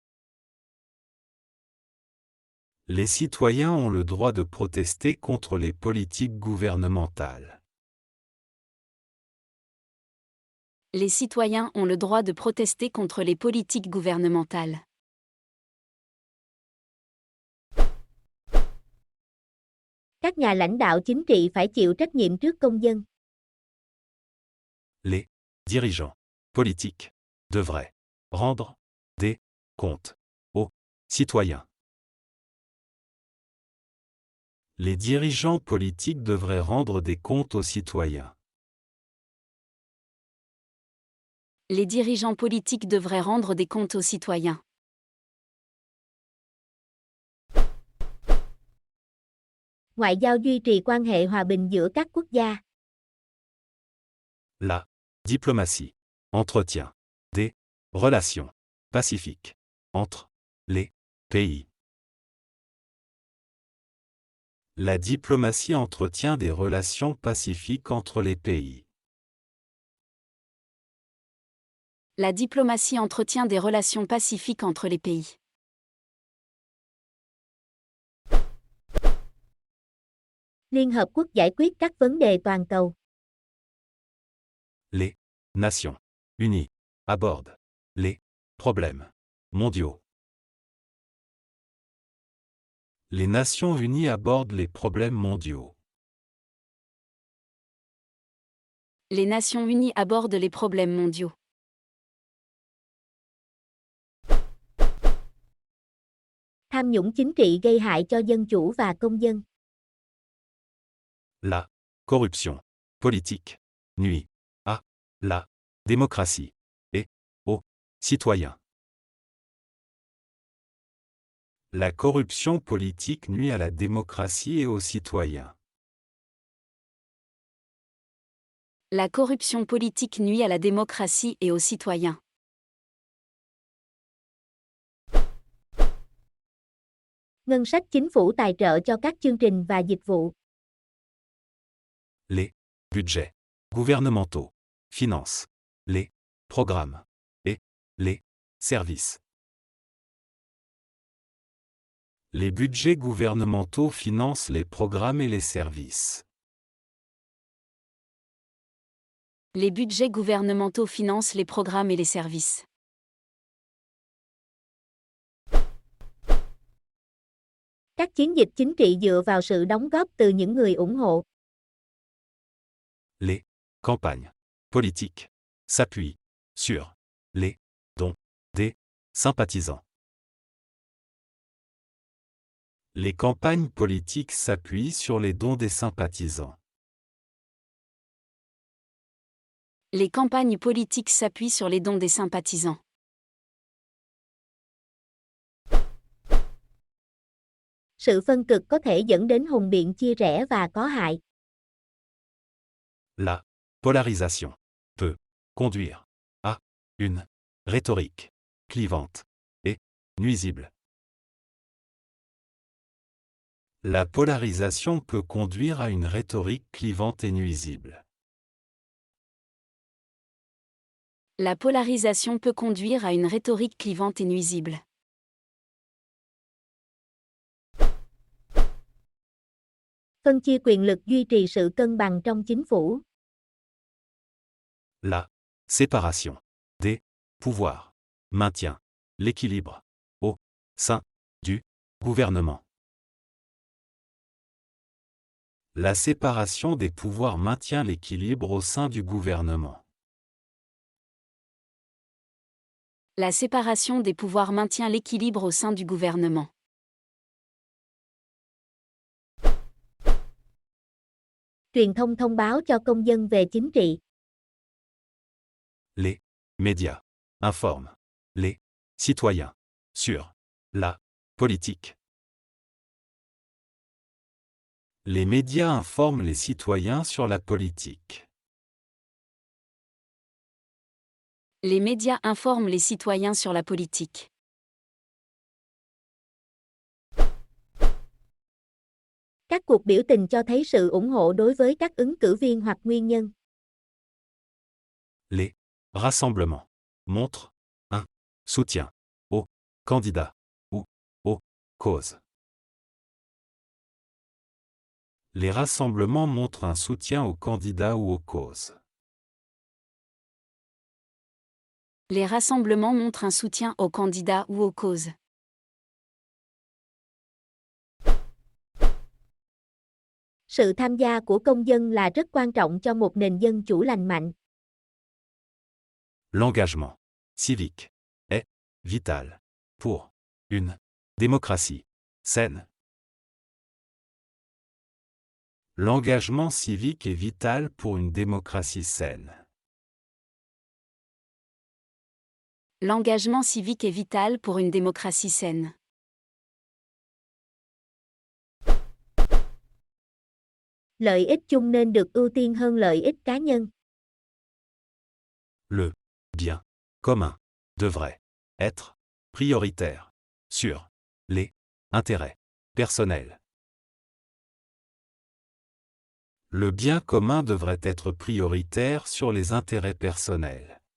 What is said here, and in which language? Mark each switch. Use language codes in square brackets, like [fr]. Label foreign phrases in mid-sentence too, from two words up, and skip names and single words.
[fr] Les citoyens ont le droit de protester contre les politiques gouvernementales. Les citoyens ont le droit de protester contre les politiques gouvernementales. [vi] Các nhà lãnh đạo chính trị phải chịu trách nhiệm trước công dân. [fr] Les dirigeants politiques devraient rendre des comptes aux citoyens. Les dirigeants politiques devraient rendre des comptes aux citoyens. Les dirigeants politiques devraient rendre des comptes aux citoyens. [vi] Ngoại giao duy trì quan hệ hòa bình giữa các quốc gia. [fr] La diplomatie entretient des relations pacifiques entre les pays. La diplomatie entretient des relations pacifiques entre les pays. La diplomatie entretient des relations pacifiques entre les pays. [vi] Liên Hợp Quốc giải quyết các vấn đề toàn cầu. [fr] Les Nations Unies abordent les problèmes mondiaux. Les Nations Unies abordent les problèmes mondiaux. Les Nations Unies abordent les problèmes mondiaux. [vi] Tham nhũng chính trị gây hại cho dân chủ và công dân. [fr] La corruption politique nuit à la démocratie et aux citoyens. La corruption politique nuit à la démocratie et aux citoyens. La corruption politique nuit à la démocratie et aux citoyens. [vi] Ngân sách chính phủ tài trợ cho các chương trình và dịch vụ. [fr] Les budgets gouvernementaux financent les programmes et les services. Les budgets gouvernementaux financent les programmes et les services. Les budgets gouvernementaux financent les programmes et les services. [vi] Các chiến dịch chính trị dựa vào sự đóng góp từ những người ủng hộ. [fr] Les campagnes politiques s'appuient sur les dons des sympathisants. Les campagnes politiques s'appuient sur les dons des sympathisants. Les campagnes politiques s'appuient sur les dons des sympathisants. [vi] Sự phân cực có thể dẫn đến hùng biện chia rẽ và có hại. [fr] La polarisation peut conduire à une rhétorique clivante et nuisible. La polarisation peut conduire à une rhétorique clivante et nuisible. La polarisation peut conduire à une rhétorique clivante et nuisible. [vi] Phân chia quyền lực duy trì sự cân bằng trong chính phủ. [fr] La séparation des pouvoirs maintient l'équilibre au sein du gouvernement. La séparation des pouvoirs maintient l'équilibre au sein du gouvernement. La séparation des pouvoirs maintient l'équilibre au sein du gouvernement. [vi] Truyền thông thông báo cho công dân về chính trị. [fr] Les médias informent les citoyens sur la politique. Les médias informent les citoyens sur la politique. Les médias informent les citoyens sur la politique. [vi] Các cuộc biểu tình cho thấy sự ủng hộ đối với các ứng cử viên hoặc nguyên nhân. [fr] Les rassemblements montrent un soutien aux candidats ou aux causes. Les rassemblements montrent un soutien aux candidats ou aux causes. Les rassemblements montrent un soutien aux candidats ou aux causes. [vi] Sự tham gia của công dân là rất quan trọng cho một nền dân chủ lành mạnh. [fr] L'engagement civique est vital pour une démocratie saine. L'engagement civique est vital pour une démocratie saine. L'engagement civique est vital pour une démocratie saine. [vi] Lợi ích chung nên được ưu tiên hơn lợi ích cá nhân. [fr] Le bien commun devrait être prioritaire sur les intérêts personnels. Le bien commun devrait être prioritaire sur les intérêts personnels.